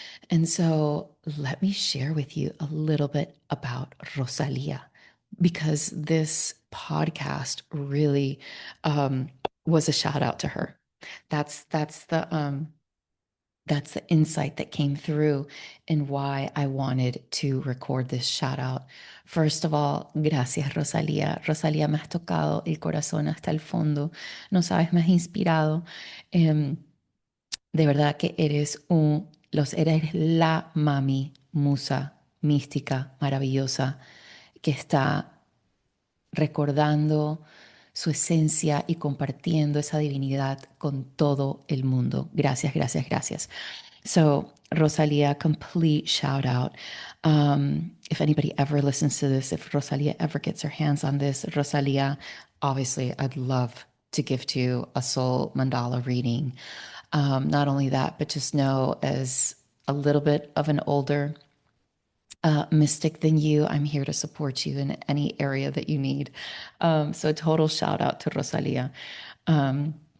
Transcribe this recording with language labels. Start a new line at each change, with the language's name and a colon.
English: And so let me share with you a little bit about Rosalia, because this podcast really um, was a shout out to her. That's that's the um, that's the insight that came through and why I wanted to record this shout out. First of all, gracias, Rosalía.
Spanish: Rosalía, me has tocado el corazón hasta el fondo. No sabes, me has inspirado. Em, de verdad que eres la mami musa mística, maravillosa, que está recordando su esencia y compartiendo esa divinidad con todo el mundo. Gracias, gracias, gracias.
English: So, Rosalia, complete shout out. If anybody ever listens to this, if Rosalia ever gets her hands on this, Rosalia, obviously, I'd love to gift you a soul mandala reading. Not only that, but just know, as a little bit of an older mystic than you, I'm here to support you in any area that you need. So a total shout out to Rosalia. Um,